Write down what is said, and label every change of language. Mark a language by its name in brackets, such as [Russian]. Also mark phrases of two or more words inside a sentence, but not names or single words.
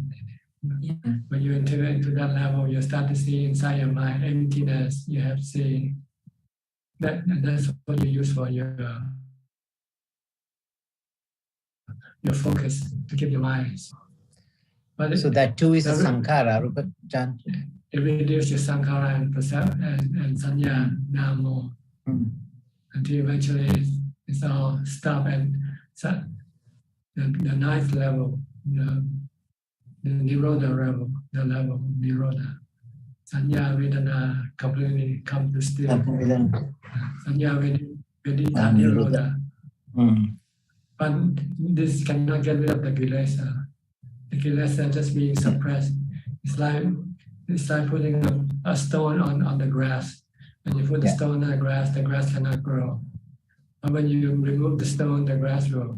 [English] When you enter into that level, you start to see inside your mind emptiness. You have to see that, and that's what you use for your focus to keep your mind. But so that too is a sankhara, [Pali] rupa jhana. [English] It reduces your sankhara and sanya, namo, until eventually it's all stop and the ninth level, the nirodha level, the level of nirodha. [Pali] Sanya Vedana [English] completely come to still. [Pali] Sanya Vedita nirodha. [English] But this cannot get rid of the kilesa. The kilesa just being suppressed. It's like putting a stone on the grass. When you put the stone on the grass cannot grow. But when you remove the stone, the grass will